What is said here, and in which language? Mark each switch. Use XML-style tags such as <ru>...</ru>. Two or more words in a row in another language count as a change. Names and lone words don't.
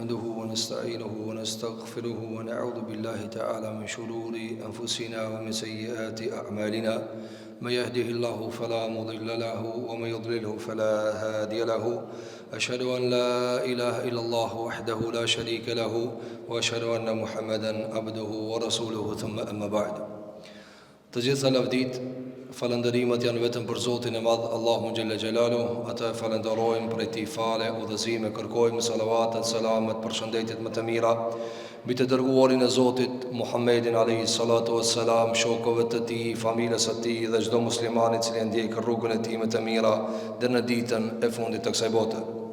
<ar>ونستعينه ونستغفره ونعوذ بالله تعالى من شرور أنفسنا ومن سيئات أعمالنا من يهده الله فلا مضل له ومن يضلله فلا هادي له أشهد أن لا إله إلا الله وحده لا شريك له وأشهد أن محمدا عبده ورسوله ثم أما بعد.</ar> <sq>Të gjitha lavdit, falëndërimet janë vetëm për Zotin e Madh, Allahun</sq> <ar>جل جلاله.</ar> <sq>Atë falenderojmë për ti fale, udhëzime, kërkojmë salavatet, selamet, përshëndetjet më të mira mbi të dërguarin e Zotit Muhammedin</sq> <ar>عليه الصلاة والسلام,</ar> <sq>shokëve të tij, familjes së tij dhe çdo muslimani i cili ndjek rrugën e tij më të mira deri në ditën e fundit të kësaj bote.</sq>